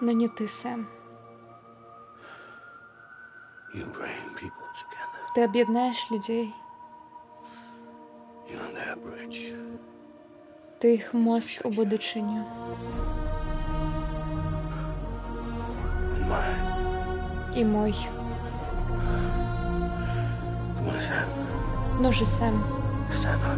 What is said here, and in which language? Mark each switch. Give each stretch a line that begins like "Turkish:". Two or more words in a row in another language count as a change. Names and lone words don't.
Russian: Но не ты, Сэм.
English: You bring people together.
Belarusian: Ты аб'яднаеш людзей.
English: You're their bridge.
Belarusian: Ты іх мост у будучыню.
English: And mine.
Belarusian: І мой.
English: Come on, Sam.
Russian: Ну же, Сэм,
English: Stand up.